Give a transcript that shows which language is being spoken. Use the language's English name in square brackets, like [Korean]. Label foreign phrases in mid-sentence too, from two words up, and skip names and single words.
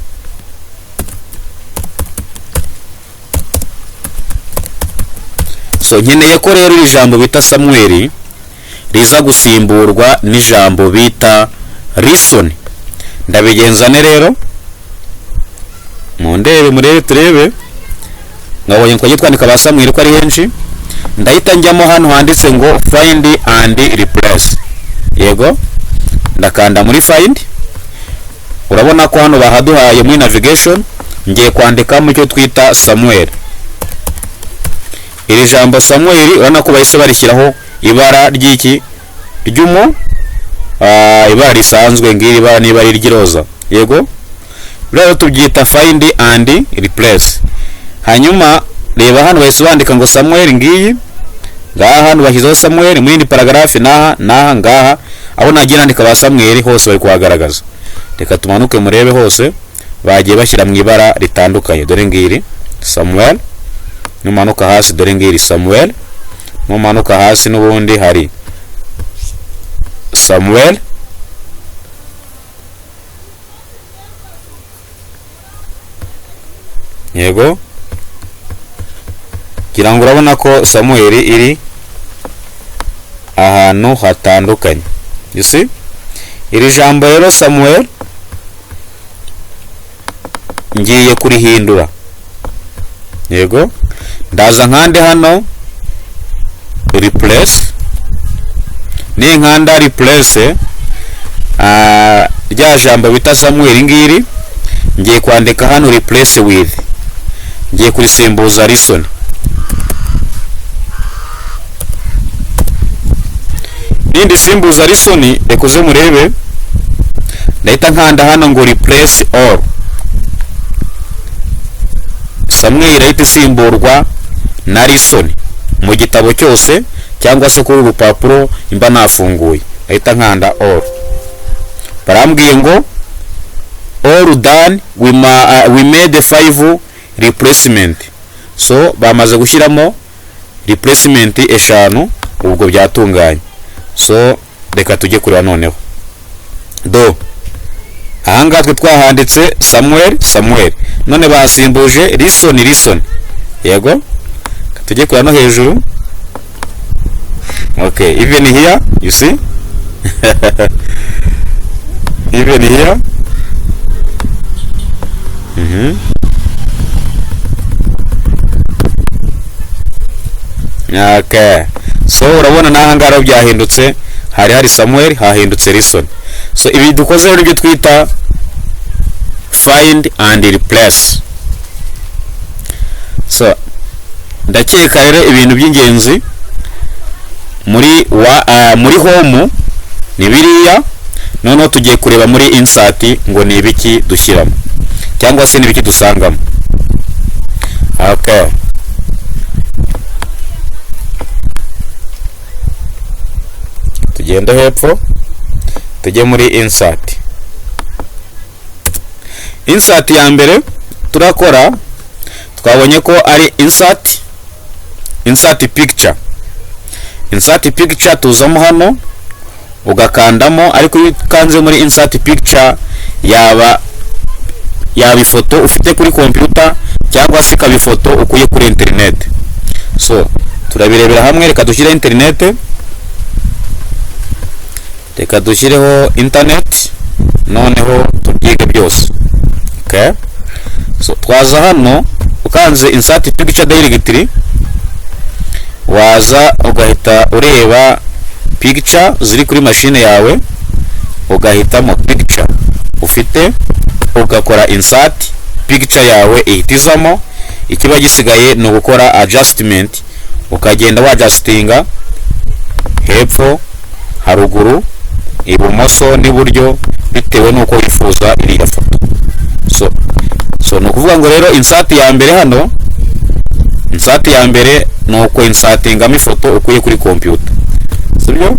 [Kinyarwanda] So nkeneye ko rero ijambo bita Samuel riza gusimburwa n'ijambo bita listen. Ndabigenzane rero, murebe turebe. Ngabonye ko twandika ba Samuel ko ari henshi. Ndahita njyamo hano handitse ngo [English] find and replace, [Kinyarwanda] yego. Ndakanda muri find. Urabona ko hano bahaduhaye muri navigation, ngiye kwandika mu cyo twita Samuel. Iri jambo Samuel urabona ko bahise barishyiraho ibara ry'iki ry'umu, ibara risanzwe ngiri ibara niba ari ry'iroza, yego. Rero tubyita [English] find and replace. [Kinyarwanda] Hanyuma reba hano bahise bandika ngo Samuel ngiyi, ngaha hano bashyizeho Samuel muri indi paragraph naha ngaha, aho nagiye nandika ba Samuel hose bari kuhagaragaza. Reka tumanuke murebe hose bagiye bashyira mu ibara ritandukanye. Dore ngiri Samuel, numanuka hasi dore ngiri Samuel, numanuka hasi n'ubundi hari Samuel, yego, kugira ngo urabona ko Samuel iri ahantu hatandukanye. [English] You see, [Kinyarwanda] iri jambo rero Samuel ngiye kurihindura, yego, ndaza nkande hano replace, ni nkanda replace rya jambo bita Samuel ngiri, ngiye kwandika hano [English] replace with, [Kinyarwanda] ngiye kurisimbuza listen. Nindi simbuza listen ekoze murebe, ndahita nkanda hano ngo replace all. Samuel irahita isimburwa na listen mu gitabo cyose cyangwa se kuri urupapuro imba nafunguye, ndahita nkanda all. Barambwiye ngo [English] all done, we made 5 replacement. [Kinyarwanda] So bamaze gushyiramo replacement 5, ubwo byatunganye. So reka tujye kureba noneho. Do ahanga twe twahanditse Samuel, none basimbuje listen. Yego, tujye kureba no hejuru. [English] Okay, even here you see even here. Okay, so [Kinyarwanda] urabona nahangara byahindutse, hari Samuel, hahindutse listen. So ibi dukoze rero ibyo twita [English] find and replace. [Kinyarwanda] So ndakeka rero ibintu by'ingenzi muri home ni biriya. Noneho tugiye kureba muri insert ngo ni ibiki dushyiramo cyangwa se n'ibiki dusangamo. Okay, tugenda hepfo tujye muri insert. Insert ya mbere turakora, twabonye ko ari [English] insert picture. Insert picture [Kinyarwanda] tuzamo hano ugakandamo, ariko iyo ukanze muri [English] insert picture [Kinyarwanda] yaba ifoto ufite kuri computer cyangwa se ikaba ifoto ukuye kuri internet. So turabirebera hamwe, reka dushyire internet, reka dushyireho internet, noneho tubyige byose. [English] Okay, so [Kinyarwanda] twaza hano ukanze [English] insert picture directory, [Kinyarwanda] waza ugahita ureba picture ziri kuri machine yawe, ugahitamo picture ufite, ugakora [English] insert picture [Kinyarwanda] yawe ihitizamo. Ikiba gisigaye ni ugukora adjustment, ukagenda wadjustinga hepfo, haruguru, ibumoso n'iburyo bitewe nuko wifuza iriya foto. So no kuvuga ngo rero insert ya mbere hano, insert ya mbere nuko insertingamo ifoto ukuye kuri computer, sibyo?